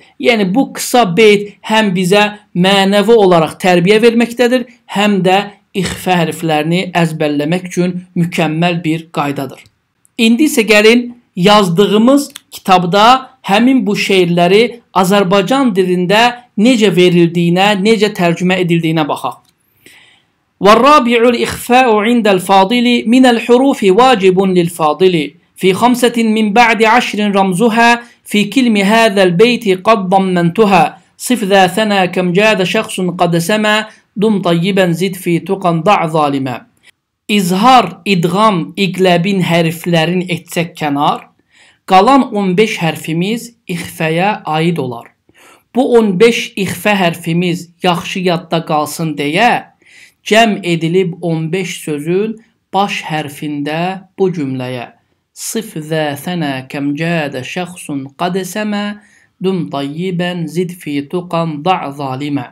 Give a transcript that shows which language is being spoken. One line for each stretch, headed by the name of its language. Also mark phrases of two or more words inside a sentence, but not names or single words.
Azerbaijani: Yəni, bu qısa beyt həm bizə mənəvi olaraq tərbiyə verməkdədir, həm də ixfə hərflərini əzbərləmək üçün mükəmməl bir qaydadır. İndi isə gəlin, yazdığımız kitabda həmin bu şeirləri Azərbaycan dilində necə verildiyinə, necə tərcümə edildiyinə baxaq.
Arabic: وَالرَّابِعُ الْإِخْفَاءُ عِنْدَ الْفَاضِلِ مِنَ الْحُرُوفِ وَاجِبٌ لِلْفَاضِلِ في 5 من بعد 10 رمزها في كلم هذا البيت قد ضمنتها صف ذا ثنا كم جاد شخص قد سما دم طيبا زد في تقى ضع ظالما.
Azerbaijani: İzhar, idğam, iqləbin hərflərini etsək kənar, qalan 15 hərfimiz ixfəyə aid olar. Bu 15 ixfə hərfimiz yaxşı yadda qalsın deyə, cəm edilib 15 sözün baş hərfində bu cümləyə
Arabic: صف ذا ثنا كم جاد شخص قد سما دم طيبا زد في تقى ضع ظالما.